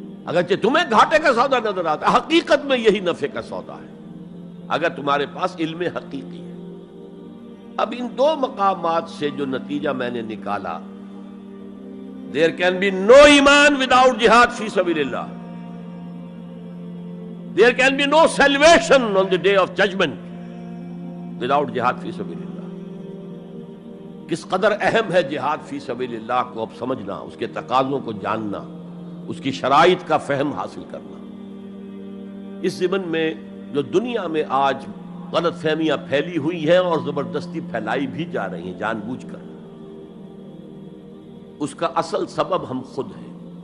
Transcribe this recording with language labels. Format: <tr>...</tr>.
<ur>اگرچہ تمہیں گھاٹے کا سودا نظر آتا ہے، حقیقت میں یہی نفع کا سودا ہے اگر تمہارے پاس علم حقیقی ہے. اب ان دو مقامات سے جو نتیجہ میں نے نکالا،</ur> <en>there can be no ایمان without jihad فی سبیل اللہ. There can be no salvation on the day of judgment without jihad فی سبیل اللہ.</en> <ur>کس قدر اہم ہے جہاد فی سبیل اللہ کو اب سمجھنا، اس کے تقاضوں کو جاننا، اس کی شرائط کا فہم حاصل کرنا. اس ضمن میں جو دنیا میں آج غلط فہمیاں پھیلی ہوئی ہیں اور زبردستی پھیلائی بھی جا رہی ہیں جان بوجھ کر، اس کا اصل سبب ہم خود ہیں.</ur>